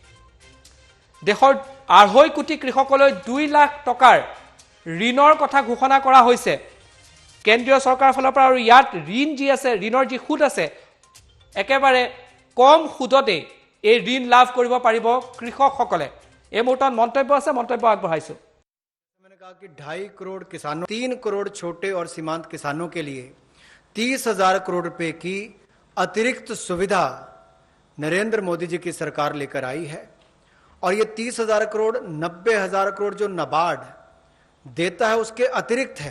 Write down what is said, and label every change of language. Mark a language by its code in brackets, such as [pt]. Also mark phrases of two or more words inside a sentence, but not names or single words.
[as] দেশৰ 2.5 কোটি কৃষকলৈ 2 লাখ টকাৰ ঋণৰ কথা ঘোষণা কৰা হৈছে কেন্দ্ৰীয় চৰকাৰৰ ফালৰ পৰা। আৰু ইয়াত ঋণ যি আছে, ঋণৰ যি সুদ আছে, একেবাৰে কম সুদতে এই ঋণ লাভ কৰিব পাৰিব কৃষকসকলে। এই মুহূৰ্তত মন্তব্য আছে, মন্তব্য আগবঢ়াইছো। [hi] मैंने कहा कि 2.5 करोड़ किसानों, 3 करोड़ छोटे और सीमांत किसानों के लिए 30,000 करोड़ रुपए की अतिरिक्त सुविधा नरेंद्र मोदी जी की सरकार लेकर आई है। और ये 30,000 करोड़ 90,000 करोड़ जो नाबार्ड देता है उसके अतिरिक्त है।